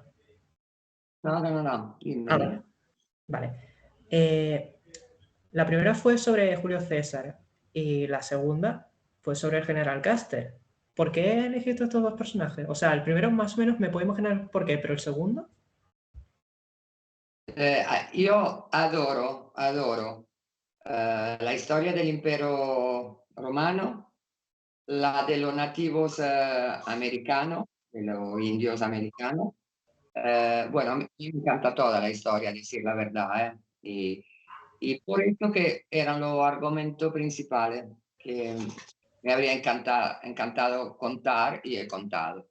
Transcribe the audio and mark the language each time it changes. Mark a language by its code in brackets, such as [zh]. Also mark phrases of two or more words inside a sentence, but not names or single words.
[es] No, dime, Ah, vale, dime. vale. Eh, la primera fue sobre Julio César y la segunda fue sobre el general Custer. ¿Por qué elegiste estos dos personajes? O sea, el primero más o menos me puedo imaginar por qué, pero el segundo. [it] Io adoro la storia dell'impero romano, [es] la de los nativos americanos, de los indios americanos. Bueno, a mí me encanta toda la historia, a decir la verdad, ¿eh? Y por eso que eran los argumentos principales que me habría encantado contar y he contado.